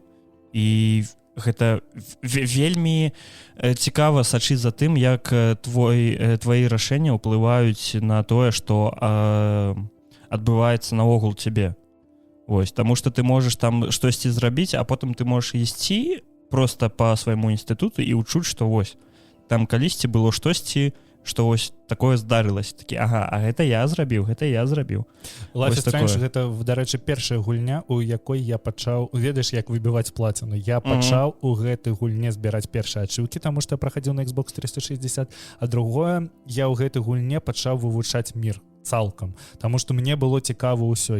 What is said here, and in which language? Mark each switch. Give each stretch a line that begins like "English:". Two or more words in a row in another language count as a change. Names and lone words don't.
Belarusian: І гэта вельмі цікава сачыць за тым, як твои рашэнні ўплываюць на тое, што адбываецца наогул цябе. Вось, таму што ты можаш там штосьці зрабіць, а потым ты можаш ісці просто па свайму інстытуту і ўчуць, што вось там калісьці было штосьці, што вось такое здарылася, такі, ага, а гэта я зрабіў. Life is Strange гэта, дарэчы, першая гульня, у якой я пачаў, ведаеш, як выбіваць плаціну. Я пачаў у гэтай гульне збіраць першыя ачыўкі, таму што я прахадзіў на Xbox 360, а другое, я ў гэтай гульне пачаў вывучаць мір цалкам, таму што мне было цікава ўсё.